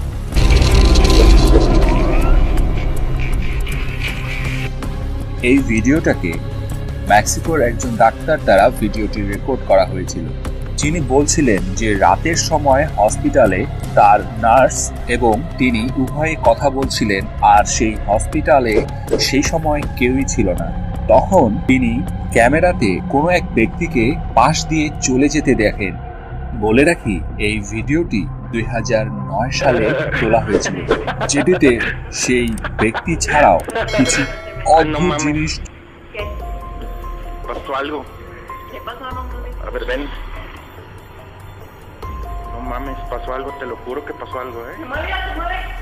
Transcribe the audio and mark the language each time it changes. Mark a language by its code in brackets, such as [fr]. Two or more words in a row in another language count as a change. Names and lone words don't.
[bn] এই ভিডিওটাকে মেক্সিকোর একজন ডাক্তার দ্বারা ভিডিওটি রেকর্ড করা হয়েছিল, যিনি বলছিলেন যে রাতের সময় হসপিটালে তার নার্স এবং তিনি উভয়ে কথা বলছিলেন, আর সেই হসপিটালে সেই সময় কেউই ছিল না। তখন তিনি ক্যামেরাতে কোনো এক ব্যক্তিকে পাশ দিয়ে চলে যেতে দেখেন। বলে রাখি, এই ভিডিওটি 2009 সালে তোলা হয়েছিল, যেটিতে সেই ব্যক্তি ছাড়াও কিছু অদ্ভুত জিনিস। [es] ¿Pasó algo? ¿Qué pasó? No mames. A ver, ven. No mames, pasó algo, te lo juro que pasó algo, ¿eh? Se mueve.